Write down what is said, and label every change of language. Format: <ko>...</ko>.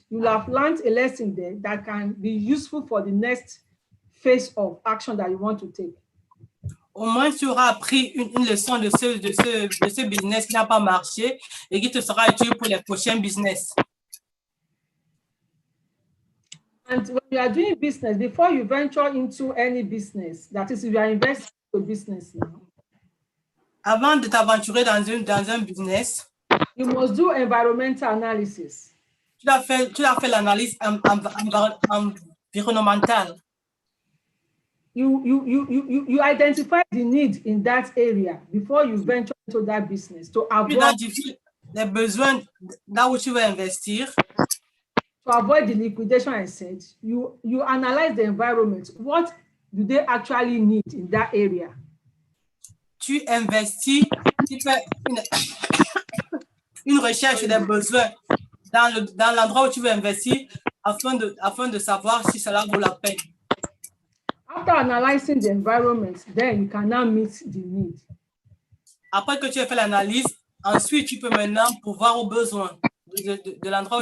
<en>You will have learned a lesson there that can be useful for the next phase of action that you want to take.</en> <fr>Au moins, tu auras appris une leçon de ce business qui n'a pas marché et qui te sera utile pour les prochains business.</fr> <en>And when you are doing business, before you venture into any business, that is, if you are investing in business now,</en> <fr>Avant de t'aventurer dans un business,</fr> <en>you must do environmental analysis.</en> <fr>tu as fait l'analyse environnementale.</fr> <en>You identify the need in that area before you venture into that business to</en> <fr>Tu</fr> <en>avoid</en> <fr>identifies les besoins là où tu veux investir.</fr> <en>to avoid the liquidation I said. You analyze the environment. What do they actually need in that area?</en> <fr>Tu investis, tu fais une recherche des besoins dans l'endroit où tu veux investir afin de savoir si cela vaut la peine.</fr> <en>After analyzing the environment, then you can now meet the need.</en> <fr>Après que tu aies fait l'analyse, ensuite tu peux maintenant pouvoir aux besoins de l'endroit où</fr>